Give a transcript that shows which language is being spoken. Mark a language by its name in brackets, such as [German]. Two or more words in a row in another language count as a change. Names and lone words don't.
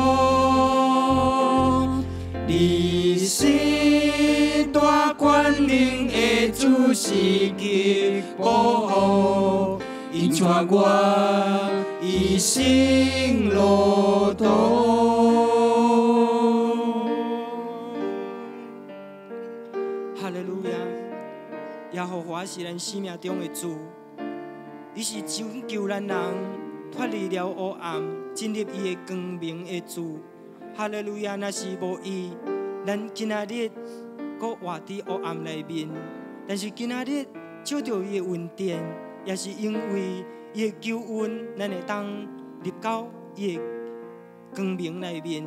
[Min Nan Chinese] 你是大权能的主，是去保护，引带我一生路途。哈利路亚！耶和华是咱生命中的主，伊是拯救咱人脱离了黑暗，进入伊的光明的主。哈利路亚！若是无伊，咱今仔日搁活伫黑暗内面，但是今仔日照着伊的恩典，也是因为伊的救恩，咱会当入到伊的光明内面。